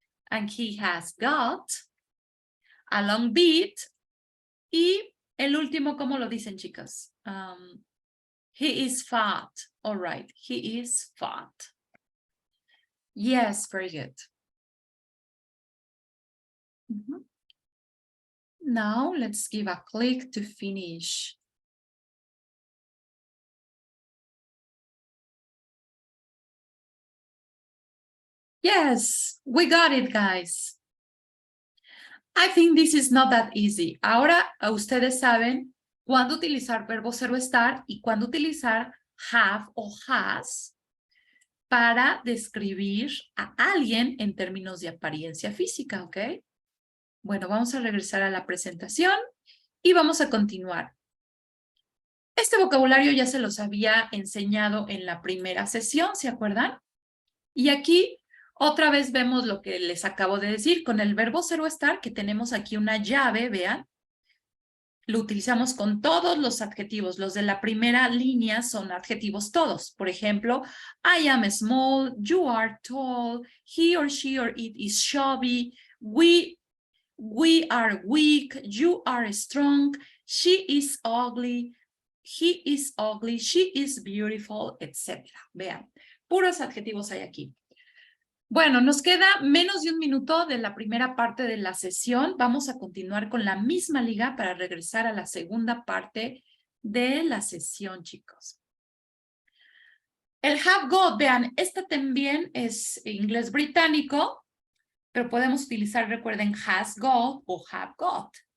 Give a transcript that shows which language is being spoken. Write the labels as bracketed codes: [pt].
[en] And he has got a long beard. [es] Y el último, ¿cómo lo dicen, chicas? [en] He is fat. All right. He is fat. Yes, very good. Now let's give a click to finish. Yes, we got it, guys. I think this is not that easy. [es] Ahora ustedes saben cuándo utilizar verbo ser o estar y cuándo utilizar have o has para describir a alguien en términos de apariencia física, ¿ok? Bueno, vamos a regresar a la presentación y vamos a continuar. Este vocabulario ya se los había enseñado en la primera sesión, ¿se acuerdan? Y aquí otra vez vemos lo que les acabo de decir con el verbo ser o estar, que tenemos aquí una llave, vean. Lo utilizamos con todos los adjetivos. Los de la primera línea son adjetivos todos. Por ejemplo, [en] I am small, you are tall, he or she or it is chubby, we are weak, you are strong, she is ugly, he is ugly, she is beautiful, etc. [es] Vean, puros adjetivos hay aquí. Bueno, nos queda menos de un minuto de la primera parte de la sesión. Vamos a continuar con la misma liga para regresar a la segunda parte de la sesión, chicos. El have got, vean, esta también es inglés británico, pero podemos utilizar, recuerden, has got o have got.